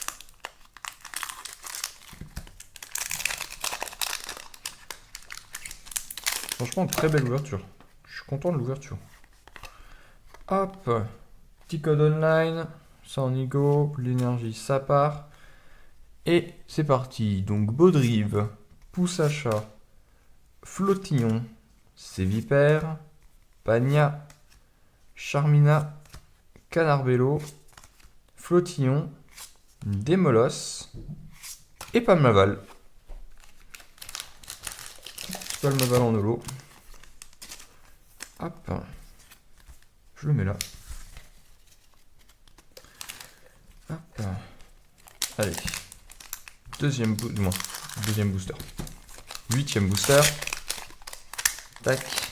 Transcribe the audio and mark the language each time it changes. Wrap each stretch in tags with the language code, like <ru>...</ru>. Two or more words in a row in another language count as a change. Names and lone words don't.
<fr>Franchement, très belle ouverture. Je suis content de l'ouverture. Hop, petit code online, ça on y go, l'énergie ça part. Et c'est parti, donc Baudrive, Pousse à chat, Flottillon, Sévipère, Pagna, Charmina, Canarbello, Flottillon, Démolos et Palmaval. Palmaval en holo. Hop. Je le mets là. Hop. Allez. Deuxième booster. 8e booster. Tac.</fr>